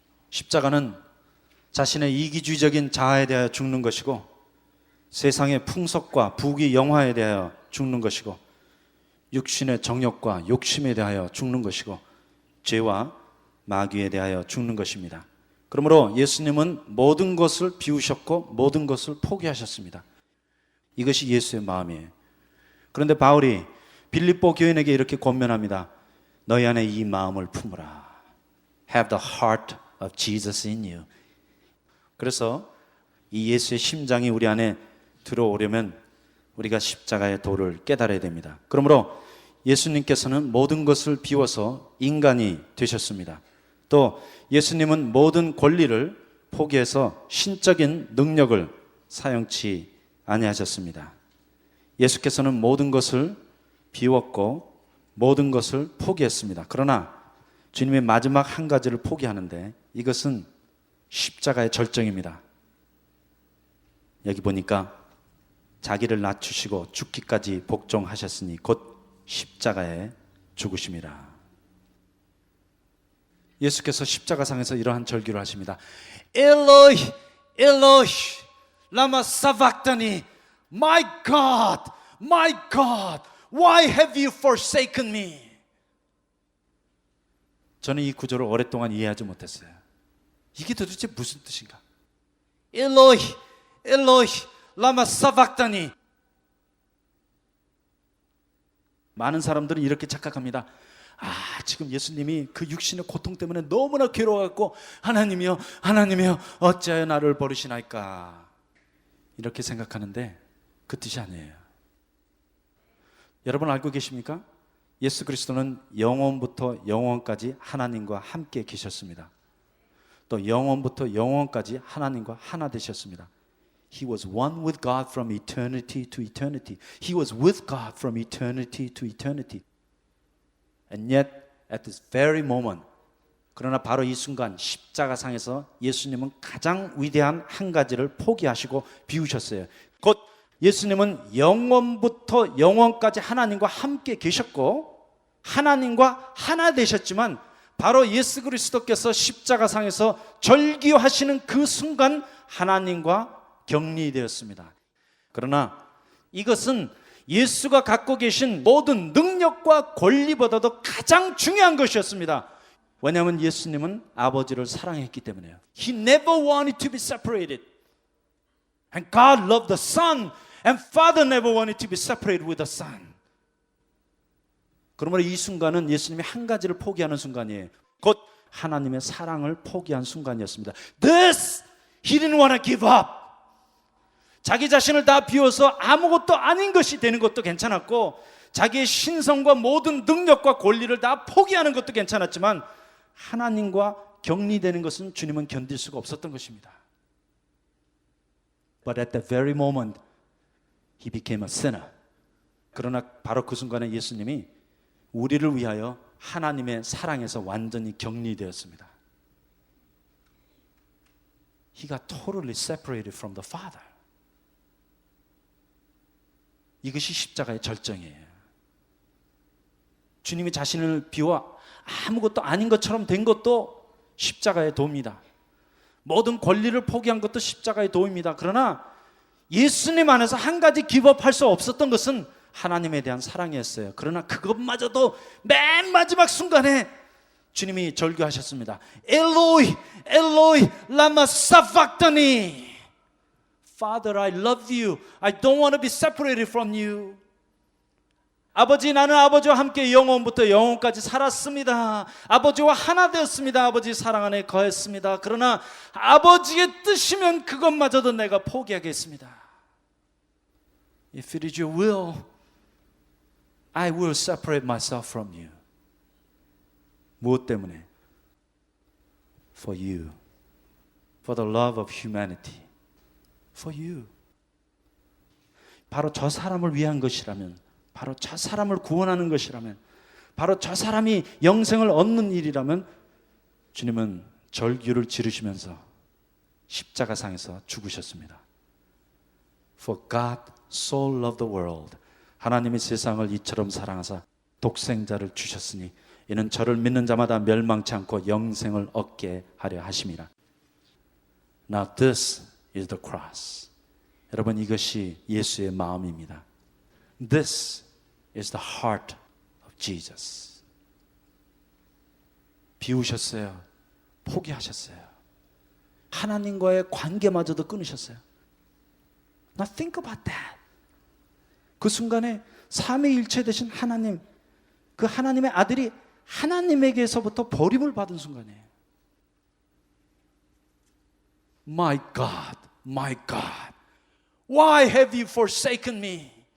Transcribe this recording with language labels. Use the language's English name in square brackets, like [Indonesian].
[Korean] 십자가는 자신의 이기주의적인 자아에 대하여 죽는 것이고 세상의 풍속과 부귀 영화에 대하여 죽는 것이고 육신의 정욕과 욕심에 대하여 죽는 것이고 죄와 마귀에 대하여 죽는 것입니다. 그러므로 예수님은 모든 것을 비우셨고 모든 것을 포기하셨습니다. 이것이 예수의 마음이에요. 그런데 바울이 빌립보 교인에게 이렇게 권면합니다. 너희 안에 이 마음을 품으라. [English] Have the heart of Jesus in you. [Korean] 그래서 이 예수의 심장이 우리 안에 들어오려면 우리가 십자가의 도를 깨달아야 됩니다. 그러므로 예수님께서는 모든 것을 비워서 인간이 되셨습니다. 또 예수님은 모든 권리를 포기해서 신적인 능력을 사용치 아니하셨습니다. 예수께서는 모든 것을 비웠고 모든 것을 포기했습니다. 그러나 주님의 마지막 한 가지를 포기하는데 이것은 십자가의 절정입니다. 여기 보니까 자기를 낮추시고 죽기까지 복종하셨으니 곧 십자가에 죽으심이라. 예수께서 십자가상에서 이러한 절기를 하십니다. [Aramaic] 엘로이 엘로이 라마 사박다니 [English] My God why have you forsaken me? [Korean] 저는 이 구절을 오랫동안 이해하지 못했어요. 이게 도대체 무슨 뜻인가? [Aramaic] 엘로이 엘로이 라마 사박다니. [Korean] 많은 사람들은 이렇게 착각합니다. 지금 예수님이 그 육신의 고통 때문에 너무나 괴로워갖고 하나님이여 어찌하여 나를 버리시나이까 이렇게 생각하는데 그 뜻이 아니에요. 여러분 알고 계십니까? 예수 그리스도는 영원부터 영원까지 하나님과 함께 계셨습니다. 또 영원부터 영원까지 하나님과 하나 되셨습니다. [English] He was one with God from eternity to eternity. He was with God from eternity to eternity. And yet, at this very moment, [Korean] 그러나 바로 이 순간 십자가상에서 예수님은 가장 위대한 한 가지를 포기하시고 비우셨어요. 곧 예수님은 영원부터 영원까지 하나님과 함께 계셨고 하나님과 하나 되셨지만 바로 예수 그리스도께서 십자가상에서 절기하시는 그 순간 하나님과 격리되었습니다. 그러나 이것은 예수가 갖고 계신 모든 능력과 권리보다도 가장 중요한 것이었습니다. 왜냐하면 예수님은 아버지를 사랑했기 때문에요. [English] He never wanted to be separated. And God loved the Son. And Father never wanted to be separated with the Son. [Korean] 그러므로 이 순간은 예수님이 한 가지를 포기하는 순간이에요. 곧 하나님의 사랑을 포기한 순간이었습니다. [English] This, He didn't want to give up. [Korean] 자기 자신을 다 비워서 아무것도 아닌 것이 되는 것도 괜찮았고 자기의 신성과 모든 능력과 권리를 다 포기하는 것도 괜찮았지만 하나님과 격리되는 것은 주님은 견딜 수가 없었던 것입니다. [English] But at that very moment, He became a sinner. [Korean] 그러나 바로 그 순간에 예수님이 우리를 위하여 하나님의 사랑에서 완전히 격리되었습니다. [English] He got totally separated from the Father. [Korean] 이것이 십자가의 절정이에요. 주님이 자신을 비워 아무것도 아닌 것처럼 된 것도 십자가의 도입니다. 모든 권리를 포기한 것도 십자가의 도입니다. 그러나 예수님 안에서 한 가지 기법할 수 없었던 것은 하나님에 대한 사랑이었어요. 그러나 그것마저도 맨 마지막 순간에 주님이 절규하셨습니다. [Aramaic] 엘로이 엘로이 라마 사박다니. [English] Father, I love you. I don't want to be separated from you. [Korean] 아버지, 나는 아버지와 함께 영원부터 영원까지 살았습니다. 아버지와 하나 되었습니다. 아버지 사랑 안에 거했습니다. 그러나 아버지의 뜻이면 그것마저도 내가 포기하겠습니다. [English] If it is your will, I will separate myself from you. [Korean] 무엇 때문에? [English] For you. For the love of humanity. For you. [Korean] 바로 저 사람을 위한 것이라면, 바로 저 사람을 구원하는 것이라면, 바로 저 사람이 영생을 얻는 일이라면 주님은 절규를 지르시면서 십자가상에서 죽으셨습니다. [English] For God so loved the world. [Korean] 하나님이 세상을 이처럼 사랑하사 독생자를 주셨으니 이는 저를 믿는 자마다 멸망치 않고 영생을 얻게 하려 하심이라. [English] Now this is the cross. [Korean] 여러분, 이것이 예수의 마음입니다. [English] This is the heart of Jesus. [Korean] 비우셨어요. 포기하셨어요. 하나님과의 관계마저도 끊으셨어요. [English] Now think about that. [Korean] 그 순간에 삼위일체 되신 하나님, 그 하나님의 아들이 하나님에게서부터 버림을 받은 순간이에요. [English] My God, my God, why have you forsaken me?